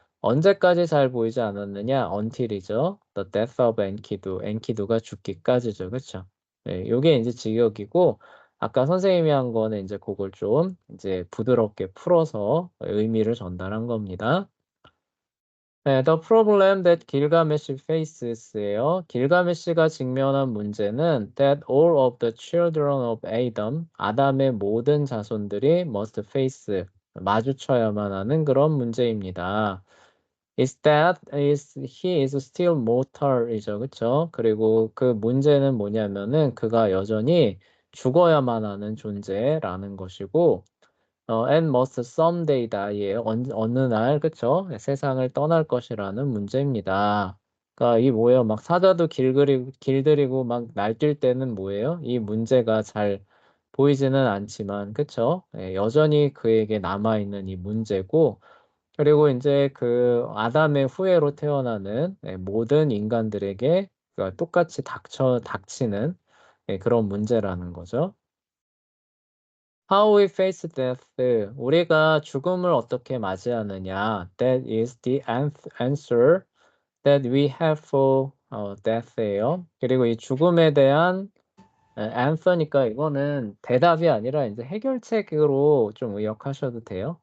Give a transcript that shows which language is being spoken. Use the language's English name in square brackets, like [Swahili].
[Korean] 언제까지 잘 보이지 않았느냐? until이죠. [English] The death of Enkidu. [Korean] 엔키두가 죽기까지죠. 그렇죠? 요게 이제 직역이고 아까 선생님이 한 거는 이제 그걸 좀 이제 부드럽게 풀어서 의미를 전달한 겁니다. [English] The problem that Gilgamesh faces예요. [Korean] 길가메시가 직면한 문제는 [English] that all of the children of Adam, [Korean] 아담의 모든 자손들이 [English] must face, [Korean] 마주쳐야만 하는 그런 문제입니다. [English] Is that he is still mortal이죠, 그렇죠? [Korean] 그리고 그 문제는 뭐냐면은 그가 여전히 죽어야만 하는 존재라는 것이고. [English] and must someday die예요. [Korean] 어느 날, 그쵸? 세상을 떠날 것이라는 문제입니다. 그러니까 이 뭐예요? 막 사자도 길들이고 막 날뛸 때는 뭐예요? 이 문제가 잘 보이지는 않지만, 그쵸? 여전히 그에게 남아있는 이 문제고, 그리고 이제 그 아담의 후예로 태어나는 모든 인간들에게 그러니까 똑같이 닥치는 그런 문제라는 거죠. [English] How we face death. [Korean] 우리가 죽음을 어떻게 맞이하느냐. [English] That is the answer that we have for death예요. [Korean] 그리고 이 죽음에 대한 answer니까 이거는 대답이 아니라 이제 해결책으로 좀 의역하셔도 돼요.